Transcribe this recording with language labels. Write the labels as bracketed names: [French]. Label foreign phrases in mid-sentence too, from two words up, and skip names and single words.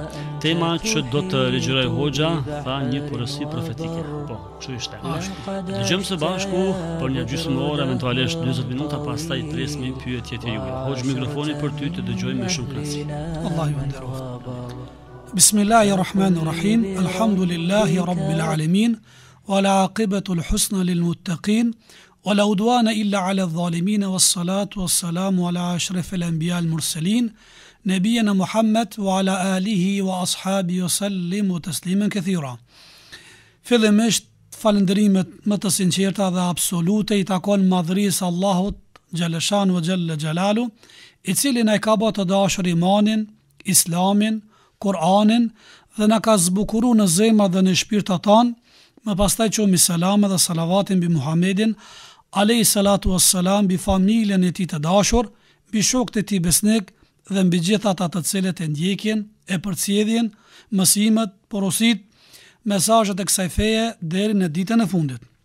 [Albanian] Tema që do të lexojë Hoxha tha një porosi profetike. Po, kështu ishte. Dëgjojmë së bashku për një gjysmë eventualisht 40 minuta, pastaj presim pyetjet e juaja. Hoxh, mikrofoni për ty të dëgjojmë me shumë kënaqësi. Allahu ju nderoft. [Arabic] بسم الله الرحمن الرحيم. الحمد لله رب العالمين. والعاقبة الحسنى للمتقين. ولا عدوان إلا على الظالمين. والصلاة والسلام على أشرف الأنبياء المرسلين. نبينا محمد وعلى آله وأصحابه وسلم تسليما كثيرا. [Albanian] Fillimisht falënderimet më të sinqerta dhe absolute i takon madhërisë Allahut Gjeleshan vë Gjelle Gjelalu, i cili na i ka bërë të dashur imanin, islamin, Kur'anin dhe na ka zbukuru në zemra dhe në shpirtat tanë, më pastaj qomi selam dhe salavatin bi Muhammedin, [Arabic] عليه الصلاة والسلام, [Albanian] bi familjen e tij të dashur, bi shokët e tij besnik dhe mbi gjithë ata të cilët e ndjekin, e përcjellin mësimet, porosit, mesazhet e kësaj feje deri në ditën e fundit.